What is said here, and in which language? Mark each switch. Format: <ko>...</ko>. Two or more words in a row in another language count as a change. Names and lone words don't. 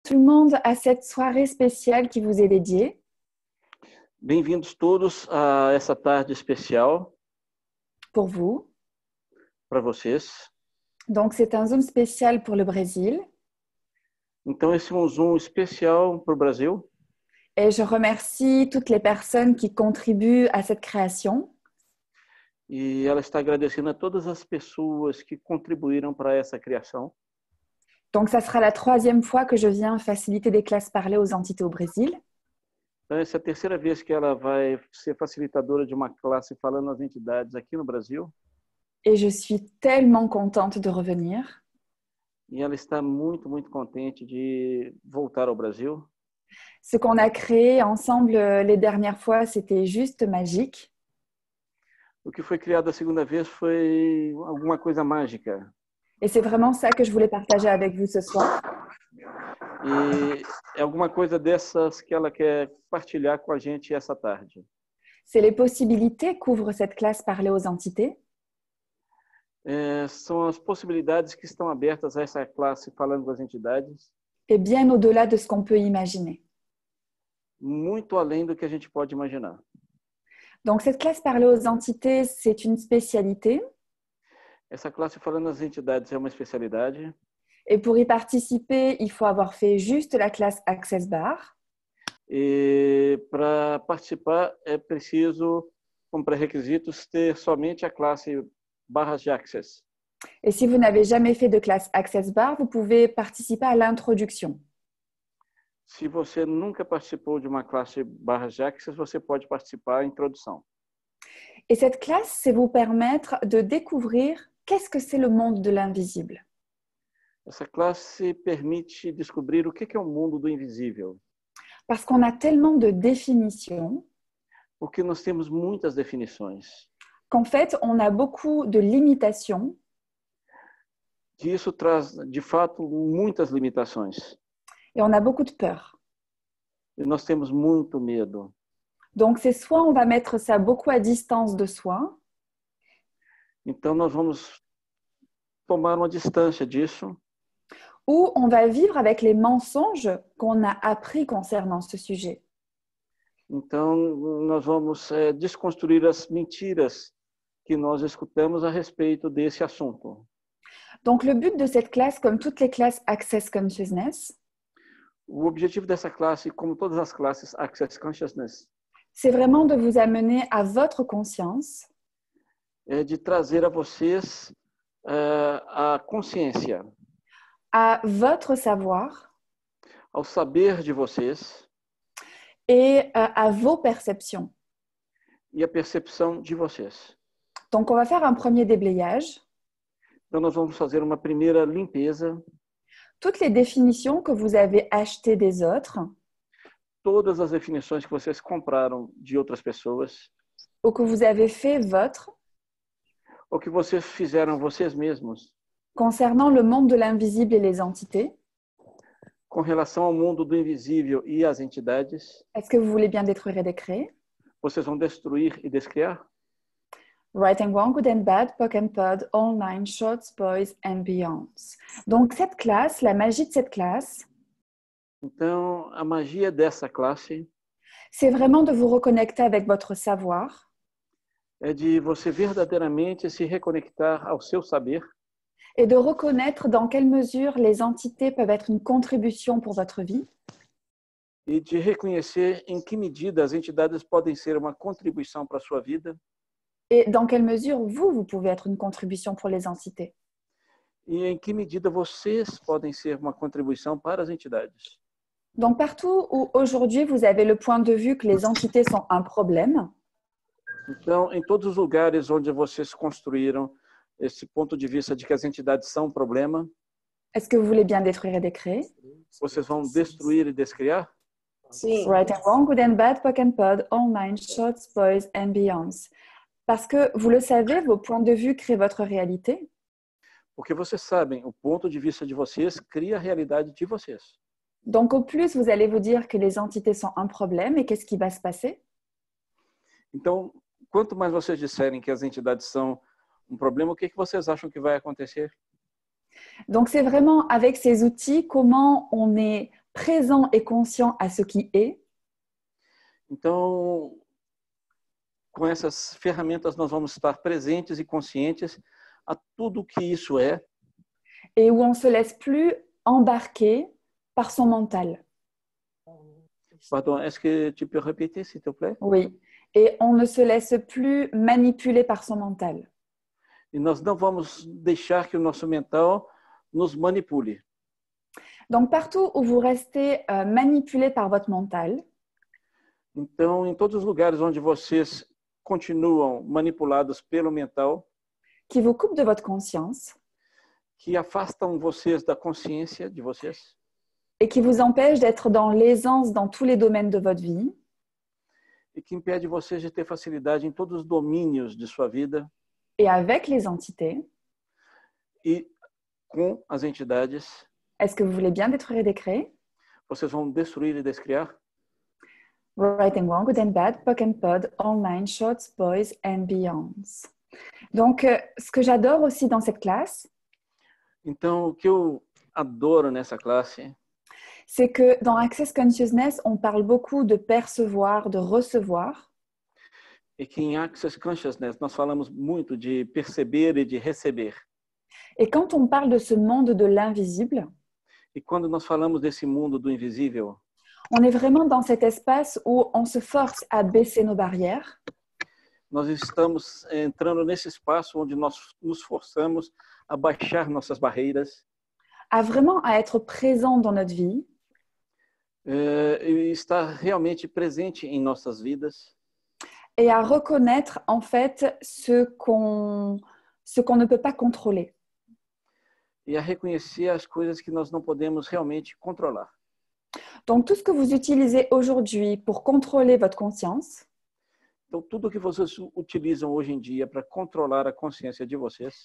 <fr>tout le monde à cette soirée spéciale qui vous est dédiée.</fr> <pt>Bem-vindos todos a essa tarde especial</pt> <fr>Pour vous.</fr> <pt>para vocês.</pt> <fr>Donc, c'est un Zoom spécial pour le Brésil.</fr> <pt>Então, esse é um Zoom especial para o Brasil.</pt> <fr>Et je remercie toutes les personnes qui contribuent à cette création.</fr> <pt>E ela está agradecendo a todas as pessoas que contribuíram para essa criação.</pt> <fr>Donc, ça sera la 3e fois que je viens faciliter des classes parlées aux entités au Brésil.</fr> <pt>Então, essa é a terceira vez que ela vai ser facilitadora de uma classe falando às entidades aqui no Brasil.</pt> <fr>Et je suis tellement contente de revenir.</fr> <pt>E ela está muito, muito contente de voltar ao Brasil.</pt> <fr>Ce qu'on a créé ensemble les dernières fois, c'était juste magique.</fr> <pt>O que foi criado a segunda vez foi alguma coisa mágica.</pt> <fr>Et c'est vraiment ça que je voulais partager avec vous ce soir.</fr> <pt>E é alguma coisa dessas que ela quer partilhar com a gente essa tarde.</pt> <fr>C'est les possibilités qu'ouvre cette classe parlée aux entités.</fr> <pt>São as possibilidades que estão abertas a essa classe falando com as entidades.</pt> <fr>Et bien au-delà de ce qu'on peut imaginer.</fr> <pt>Muito além do que a gente pode imaginar.</pt> <fr>Donc, cette classe parlée aux entités, c'est une spécialité.</fr> <pt>Essa classe falando às entidades é uma especialidade.</pt> <fr>Et pour y participer, il faut avoir fait juste la classe Access Bar.</fr> <pt>E para participar é preciso, como pré-requisitos, ter somente a classe barras de access.</pt> <fr>Et si vous n'avez jamais fait de classe Access Bar, vous pouvez participer à l'introduction.</fr> <pt>Se você nunca participou de uma classe barras de access, você pode participar da introdução.</pt> <fr>Et cette classe, c'est vous permettre de découvrir qu'est-ce que c'est le monde de l'invisible.</fr> <pt>Essa classe permite descobrir o que é o mundo do invisível.</pt> <fr>Parce qu'on a tellement de définitions.</fr> <pt>Porque nós temos muitas definições.</pt> <fr>Qu'en fait, on a beaucoup de limitations.</fr> <pt>Que isso traz, de fato, muitas limitações.</pt> <fr>Et on a beaucoup de peur.</fr> <pt>E nós temos muito medo.</pt> <fr>Donc, c'est soit on va mettre ça beaucoup à distance de soi.</fr> <pt>Então, nós vamos tomar uma distância disso.</pt> <fr>Ou on va vivre avec les mensonges qu'on a appris concernant ce sujet.</fr> <pt>Então, nós vamos desconstruir as mentiras que nós escutamos a respeito desse assunto.</pt> <fr>Donc, le but de cette classe, comme toutes les classes Access Consciousness,</fr> <pt>O objetivo dessa classe, como todas as classes Access Consciousness,</pt> <fr>c'est vraiment de vous amener à votre conscience.</fr> <pt>É de trazer a vocês a consciência.</pt> <fr>À votre savoir.</fr> <pt>Ao saber de vocês.</pt> <fr>Et à vos perceptions.</fr> <pt>E a percepção de vocês.</pt> <fr>Donc, on va faire un premier déblayage.</fr> <pt>Então, nós vamos fazer uma primeira limpeza.</pt> <fr>Toutes les définitions que vous avez achetées des autres.</fr> <pt>Todas as definições que vocês compraram de outras pessoas.</pt> <fr>Ou que vous avez fait votre.</fr> <pt>Ou que vocês fizeram vocês mesmos.</pt> <fr>Concernant le monde de l'invisible et les entités.</fr> <pt>Com relação ao mundo do invisível e às entidades.</pt> <fr>Est-ce que vous voulez bien détruire et décréer?</fr> <pt>Vocês vão destruir e descriar?</pt> <en>Right and Wrong, Good and Bad, POC and Pod, Online, Shorts, Boys and Beyonds.</en> <fr>Donc, cette classe, la magie de cette classe,</fr> <pt>então, a magia dessa classe,</pt> <fr>c'est vraiment de vous reconnecter avec votre savoir.</fr> <pt>É de você verdadeiramente se reconectar ao seu saber.</pt> <fr>Et de reconnaître dans quelle mesure les entités peuvent être une contribution pour votre vie.</fr> <pt>E de reconhecer em que medida as entidades podem ser uma contribuição para a sua vida.</pt> <fr>Et dans quelle mesure vous pouvez être une contribution pour les entités.</fr> <pt>E em que medida vocês podem ser uma contribuição para as entidades.</pt> <fr>Donc, partout où aujourd'hui vous avez le point de vue que les entités sont un problème.</fr> <pt>Então, em todos os lugares onde vocês construíram esse ponto de vista de que as entidades são um problema.</pt> <fr>Est-ce que vous voulez bien détruire et décréer?</fr> <pt>Vocês vão destruir e descriar? Sim.</pt> <en>Right and Wrong, Good and Bad, POC and Pod, Online, Shorts, Boys and Beyonds.</en> <fr>Parce que, vous le savez, vos points de vue créent votre réalité.</fr> <pt>Porque vocês sabem, o ponto de vista de vocês cria a realidade de vocês.</pt> <fr>Donc, au plus, vous allez vous dire que les entités sont un problème et qu'est-ce qui va se passer?</fr> <pt>Então, quanto mais vocês disserem que as entidades são um problema, o que vocês acham que vai acontecer?</pt> <fr>Donc, c'est vraiment avec ces outils comment on est présent et conscient à ce qui est.</fr> <pt>Então, com essas ferramentas, nós vamos estar presentes e conscientes a tudo que isso é.</pt> <fr>Et où on ne se laisse plus embarquer par son mental. Pardon, est-ce que tu peux répéter, s'il te plaît? Oui. Et on ne se laisse plus manipuler par son mental.</fr> <pt>E nós não vamos deixar que o nosso mental nos manipule.</pt> <fr>Donc, partout où vous restez manipulé par votre mental,</fr> <pt>Então, em todos os lugares onde vocês continuam manipulados pelo mental,</pt> <fr>qui vous coupe de votre conscience</fr> <pt>que afastam vocês da consciência de vocês</pt> <fr>et qui vous empêche d'être dans l'aisance dans tous les domaines de votre vie,</fr> <pt>e que impede vocês de ter facilidade em todos os domínios de sua vida</pt> <fr>et avec les entités,</fr> <pt>e com as entidades,</pt> <fr>est-ce que vous voulez bien détruire et décréer?</fr> <pt>vocês vão destruir e descriar?</pt> <en>Right and Wrong, Good and Bad, POC and Pod, Online, Shorts, Boys and Beyonds.</en> <fr>Donc, ce que j'adore aussi dans cette classe,</fr> <pt>Então, o que eu adoro nessa classe</pt> <fr>c'est que dans Access Consciousness, on parle beaucoup de percevoir, de recevoir.</fr> <pt>é que em Access Consciousness nós falamos muito de perceber e de receber.</pt> <fr>Et quand on parle de ce monde de l'invisible,</fr> <pt>E quando nós falamos desse mundo do invisível,</pt> <fr>on est vraiment dans cet espace où on se force à baisser nos barrières,</fr> <pt>nós estamos entrando nesse espaço onde nós nos forçamos a baixar nossas barreiras,</pt> <fr>à vraiment à être présent dans notre vie,</fr> <pt>e estar realmente presente em nossas vidas</pt> <fr>et à reconnaître en fait ce qu'on ne peut pas contrôler.</fr> <pt>e a reconhecer as coisas que nós não podemos realmente controlar.</pt> <fr>Donc tout ce que vous utilisez aujourd'hui pour contrôler votre conscience,</fr> <pt>Então, tudo que vocês utilizam hoje em dia para controlar a consciência de vocês,</pt>